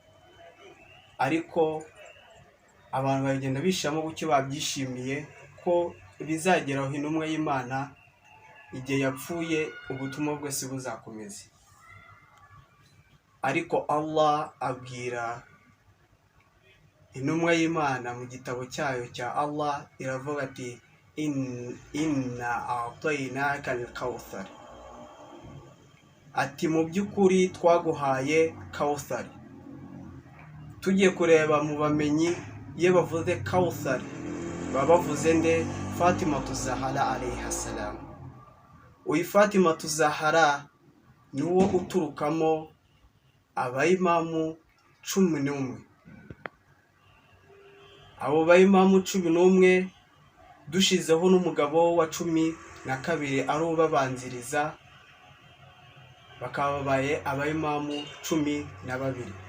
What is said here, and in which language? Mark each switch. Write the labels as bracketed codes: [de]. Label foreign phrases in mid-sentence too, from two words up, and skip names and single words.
[rw] Ariko abantu bagenda bishamo bucyo babyishimiye ko bizageraho intumwa y'Imana igihe yapfuye ubutumwa bwose buzakomeza. Ariko Allah abwira intumwa y'Imana mu gitabo cyayo cya Allah, iravuga ati [ar] إنا أعطيناك الكوثر, [rw] ati mu by'ukuri twaguhaye kawthar. Tugiye kureba mu bamenyi iyo bavuze kawthar baba bavuze nde? Fatima Zahara [ar] عليها السلام. [rw] Uyu Fatima Zahara niwo uturukamo abayimamu 11. Abo bayimamu 11 dushizeho n'umugabo wa 12 ari ubabanziriza, bakaba babaye abayimamu 12.